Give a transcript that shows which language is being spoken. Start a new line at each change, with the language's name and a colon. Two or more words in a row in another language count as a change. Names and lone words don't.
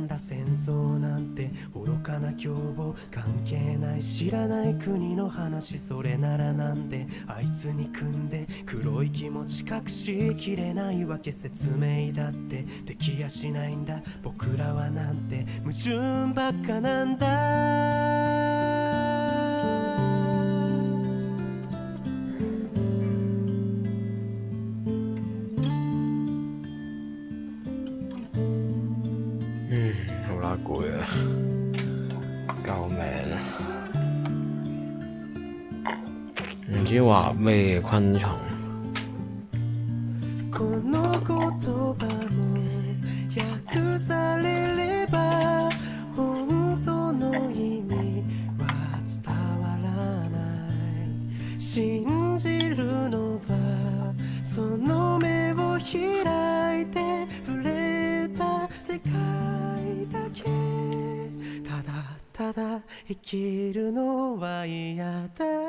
Japanese: だ、戦争なんて愚かな凶暴関係ない知らない国の話、それならなんであいつに組んで黒い気持ち隠しきれないわけ、説明だってできやしないんだ、僕らはなんて矛盾ばっかなんだ、
Cantonese: 好啦，攰啊，救命啊！唔知畫咩昆蟲。
Japanese: この言葉も訳されれば本当の意味は伝わらない、信じるのはその目を開いて触れた世界だけ、ただただ生きるのは嫌だ、